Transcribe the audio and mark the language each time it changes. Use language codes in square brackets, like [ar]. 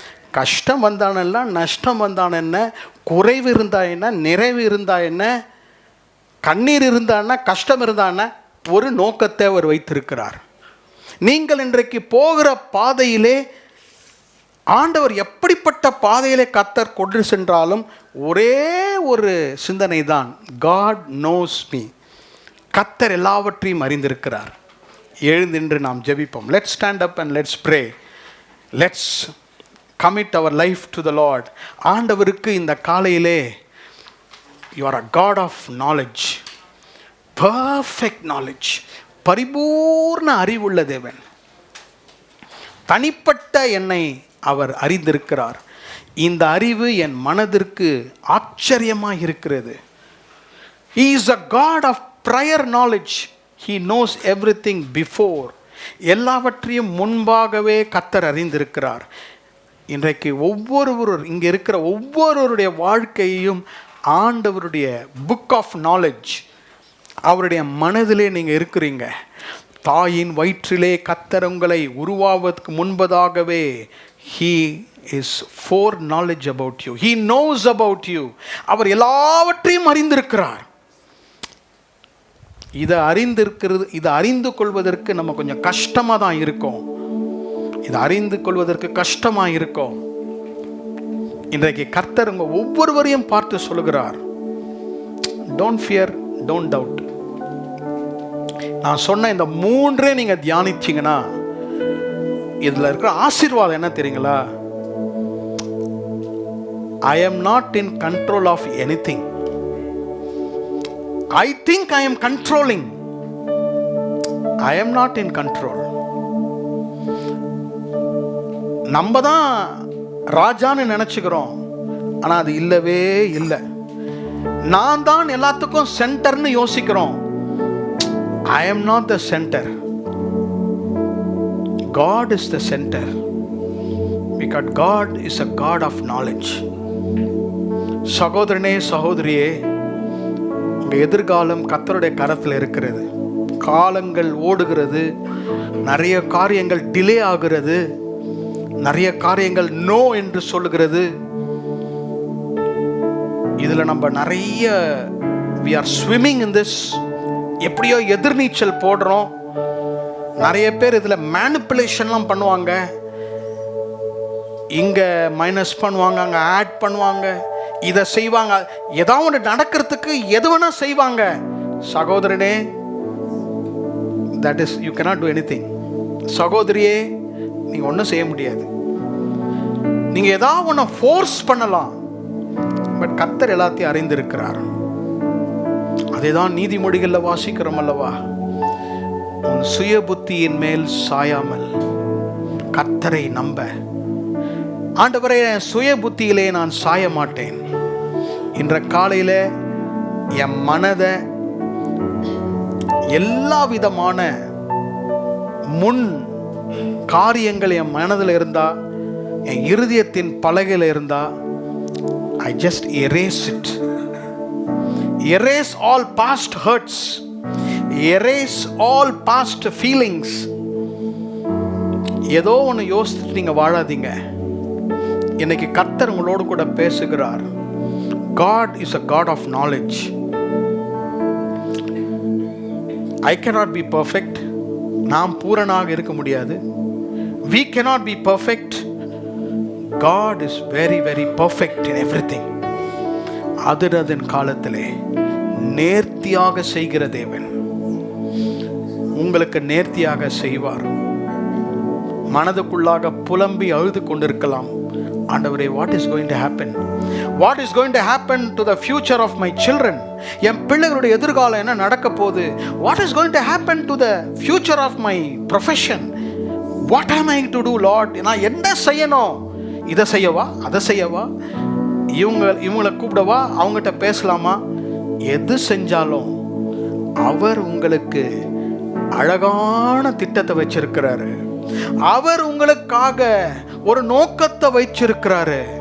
[ta] கஷ்டம் வந்தானல்ல, நஷ்டம் வந்தான் என்ன, குறைவு இருந்தா என்ன, நிறைவு இருந்தா என்ன, கண்ணீர் இருந்தான்னா, கஷ்டம் இருந்தான்னா, ஒரு நோக்கத்தை அவர் வைத்திருக்கிறார். நீங்கள் இன்றைக்கு போகிற பாதையிலே ஆண்டவர் எப்படிப்பட்ட பாதையிலே கர்த்தர் கொண்டு சென்றாலும் ஒரே ஒரு சிந்தனை தான், [en] God knows me. [ta] கர்த்தர் எல்லாவற்றையும் அறிந்திருக்கிறார். எழுந்தின்று நாம் ஜெபிப்போம். [en] Let's stand up and let's pray. Let's commit our life to the Lord. [ta] ஆண்டவருக்கு இந்த காலையிலே, [en] you are a God of knowledge, perfect knowledge, [ta] பரிபூர்ண அறிவுள்ள தேவன். தனிப்பட்ட என்னை அவர் அறிந்திருக்கிறார். இந்த அறிவு என் மனதிற்கு ஆச்சரியமாக இருக்கிறது. [en] He is a God of prior knowledge. He knows everything before. [ta] எல்லாவற்றையும் முன்பாகவே கர்த்தர் அறிந்திருக்கிறார். இன்றைக்கு ஒவ்வொருவரும், இங்கே இருக்கிற ஒவ்வொருவருடைய வாழ்க்கையையும் ஆண்டவருடைய புக் ஆஃப் நாலேஜ், அவருடைய மனதிலே நீங்கள் இருக்கிறீங்க. தாயின் வயிற்றிலே கர்த்தர் உங்களை உருவாவதற்கு முன்பதாகவே [en] He is foreknowledge about you. He knows about you. [ta] அவர் எல்லாவற்றையும் அறிந்திருக்கிறார். இதை அறிந்து கொள்வதற்கு நம்ம கொஞ்சம் கஷ்டமாக தான் இருக்கும். இதை அறிந்து கொள்வதற்கு கஷ்டமாக இருக்கும். இன்றைக்கு கர்த்தர் உங்க ஒவ்வொருவரையும் பார்த்து சொல்லுகிறார், [en] Don't fear, don't doubt. [ta] நான் சொன்ன இந்த மூன்றே நீங்கள் தியானிச்சிங்கன்னா இதில் இருக்கிற ஆசீர்வாதம் என்ன தெரியுங்களா? [en] I am not in control of anything. I think I am controlling. I am not in control. [ta] நம்ம தான் ராஜான்னு நினைச்சுக்கிறோம், ஆனால் அது இல்லவே இல்லை. நான் தான் எல்லாத்துக்கும் சென்டர்னு யோசிக்கிறோம். [en] I am not the center. God is the center. Because God is a God of knowledge. [ta] சகோதரனே, சகோதரியே, உங்கள் எதிர்காலம் கர்த்தருடைய கரத்தில் இருக்கிறது. காலங்கள் ஓடுகிறது, நிறைய காரியங்கள் டிலே ஆகிறது, நிறைய காரியங்கள் நோ என்று சொல்லுகிறது. இதில் நம்ம நிறைய [en] we are swimming in this. [ta] எப்படியோ எதிர்நீச்சல் போடுறோம். நிறைய பேர் இதில் மேனிப்புலேஷன்லாம் பண்ணுவாங்க. இங்கே மைனஸ் பண்ணுவாங்க, அங்கே ஆட் பண்ணுவாங்க, இதை செய்வாங்க. ஏதாவது ஒன்று நடக்கிறதுக்கு எது வேணா செய்வாங்க. [en] சகோதரனே, that is you cannot do anything. [ta] சகோதரியே, நீங்கள் ஒன்றும் செய்ய முடியாது. நீங்கள் ஏதாவது ஒன்று ஃபோர்ஸ் பண்ணலாம், பட் கர்த்தர் எல்லாத்தையும் அறிந்திருக்கிறார். அதே தான் நீதிமொழிகளில் வாசிக்கிறோம் அல்லவா? உன் சுய புத்தியின் மேல் சாயாமல் கர்த்தரை நம்ப. ஆண்டவரே, சுய புத்தியிலே நான் சாய மாட்டேன். இன்ற காலையில் என் மனதை எல்லா விதமான முன் காரியங்கள் என் மனதில் இருந்தா, என் இருதயத்தின் பலகையில் இருந்தா, [en] I just erase it. Erase all past hurts. Erase all past feelings. [ta] ஏதோ ஒன்று யோசிச்சுட்டு நீங்கள் வாழாதீங்க. இன்னைக்கு கர்த்தர் உங்களோடு கூட பேசுகிறார். [en] God is a God of knowledge. I cannot be perfect. [ta] நாம் பூரணாக இருக்க முடியாது. [en] We cannot be perfect. God is very very perfect in everything. [ta] அதன் காலத்திலே நேர்த்தியாக செய்கிற தேவன் உங்களுக்கு நேர்த்தியாக செய்வார். மனதுக்குள்ளாக புலம்பி அழுது கொண்டிருக்கலாம், ஆண்டவரே, [en] what is going to happen? What is going to happen to the future of my children? [ta] என் பிள்ளைகளுடைய எதிர்காலம் என்ன நடக்க போகுது? [en] What is going to happen to the future of my profession? What am I to do, Lord? [ta] நான் என்ன செய்யணும்? இதை செய்யவா, அதை செய்யவா, இவங்களை கூப்பிடவா, அவங்ககிட்ட பேசலாமா? எது செஞ்சாலும் அவர் உங்களுக்கு அழகான திட்டத்தை வச்சிருக்கிறாரு. அவர் உங்களுக்காக ஒரு நோக்கத்தை வச்சிருக்கிறாரு.